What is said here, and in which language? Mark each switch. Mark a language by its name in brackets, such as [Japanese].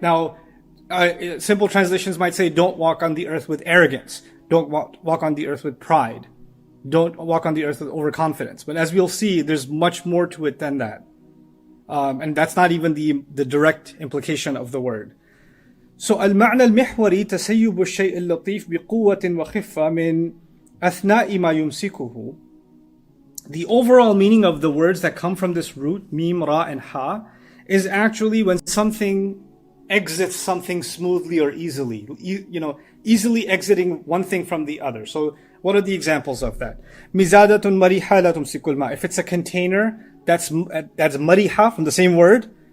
[English] Now, simple translations might say, don't walk on the earth with arrogance. Don't walk on the earth with pride. Don't walk on the earth with overconfidence. But as we'll see, there's much more to it than that. And that's not even the direct implication of the word. So [Arabic] المعنى المحوري تسيب الشيء اللطيف بقوة وخفة من أثناء ما يمسكه. [English] The overall meaning of the words that come from this root, mim, ra, and ha, is actually when something exits something smoothly or easily. Easily exiting one thing from the other. So what are the examples of that? [Arabic] Mizadatun mariha la tumsikul ma. [English] If it's a container, that's mariha from the same word.